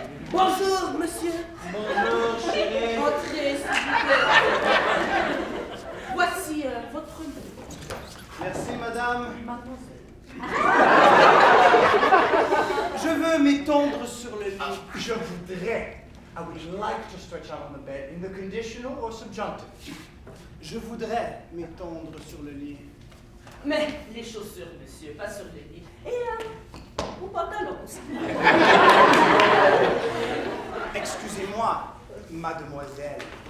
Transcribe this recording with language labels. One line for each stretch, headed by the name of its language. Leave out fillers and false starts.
French: Bonjour, monsieur. Bonjour, chérie. Entrez, s'il vous plaît. Voici votre lit. Merci, madame. Mademoiselle. Je veux m'étendre sur le lit. Je voudrais.
English: I would like to stretch out on the bed in the conditional or subjunctive.
French: Je voudrais m'étendre sur le lit. Mais les chaussures, monsieur, pas sur le lit. Et vos pantalons aussi. Excusez-moi, mademoiselle.